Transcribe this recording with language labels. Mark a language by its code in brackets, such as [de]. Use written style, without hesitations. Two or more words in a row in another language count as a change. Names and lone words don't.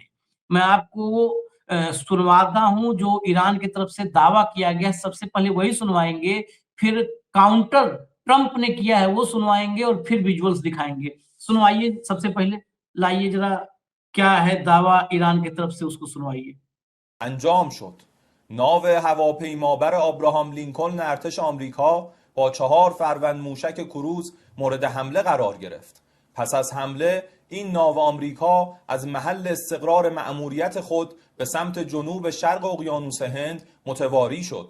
[hi] मैं आपको सुनवाता हूँ जो ईरान की तरफ से दावा किया गया है, सबसे पहले वही सुनवाएँगे, फिर काउंटर ट्रंप ने किया है वो सुनवाएँगे और फिर विजुअल्स दिखाएँगे। सुनवाइए सबसे पहले, लाइए ज़रा क्या है दावा ईरान की तरफ से, उसको सुनवाइए। [fa] انجام شد. ناو هواپیمابر آبراهام لینکلن ارتش آمریکا با 4 فروند موشک کروز مورد حمله قرار گرفت. پس از حمله این ناو آمریکا از محل استقرار مأموریت خود به سمت جنوب شرق اقیانوس هند متواری شد.